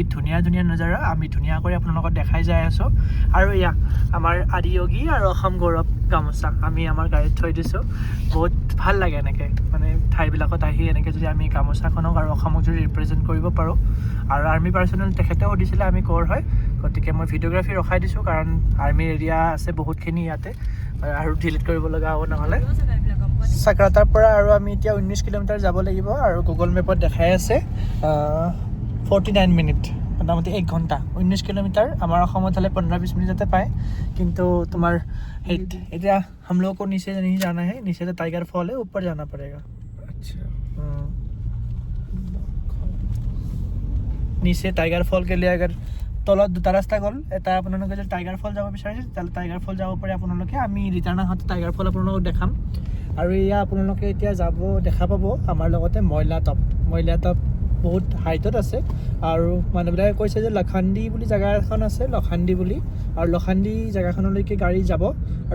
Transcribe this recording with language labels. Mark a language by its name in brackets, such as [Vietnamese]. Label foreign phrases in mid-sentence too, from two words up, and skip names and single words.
[Assamese] ধুনীয়া ধুনীয়া নজাৰা আমি ধুনীয়াকৈ আপোনালোকক দেখাই যাই আছোঁ আৰু এয়া আমাৰ আদিয়োগী আৰু অসম গৌৰৱ গামোচা আমি আমাৰ গাড়ীত থৈ দিছোঁ বহুত ভাল লাগে এনেকৈ মানে ঠাইবিলাকত আহি এনেকৈ যদি আমি গামোচাখনক আৰু অসমক যদি ৰিপ্ৰেজেণ্ট কৰিব পাৰোঁ আৰু [English] army personnel [Assamese] তেখেতেও সুধিছিলে আমি ক'ৰ হয় গতিকে মই ভিডিঅ'গ্ৰাফী ৰখাই দিছোঁ কাৰণ আৰ্মিৰ এৰিয়া আছে বহুতখিনি ইয়াতে আৰু ডিলিট কৰিব লগা হ'ব নহ'লে চাক্ৰাতাৰ পৰা আৰু আমি এতিয়া 19 কিলোমিটাৰ যাব লাগিব আৰু গুগল মেপত দেখাই আছে 49 মিনিট মোটামুটি 1 ঘণ্টা 19 কিলোমিটাৰ আমাৰ অসমত হ'লে 15-20 মিনিটতে পায় কিন্তু তোমাৰ এতিয়া [Hindi] हम लोगों को नीचे नहीं जाना है नीचे तो टाइगर फॉल है ऊपर जाना पड़ेगा अच्छा नीचे टाइगर फॉल के लिए अगर [Assamese] তলত দুটা ৰাস্তা গ'ল এটা আপোনালোকে যদি টাইগাৰ ফল যাব বিচাৰিছে তেতিয়াহ'লে টাইগাৰ ফল যাব পাৰে আপোনালোকে আমি ৰিটাৰ্ণ আহোঁতে টাইগাৰ ফল আপোনালোকক দেখাম আৰু এয়া আপোনালোকে এতিয়া দেখা পাব আমাৰ লগতে মইলা টপ বহুত হাইটত আছে আৰু মানুহবিলাকে কৈছে যে লখান্দি বুলি জেগা এখন আছে লখান্দি বুলি আৰু লখান্দি জেগাখনলৈকে গাড়ী যাব আৰু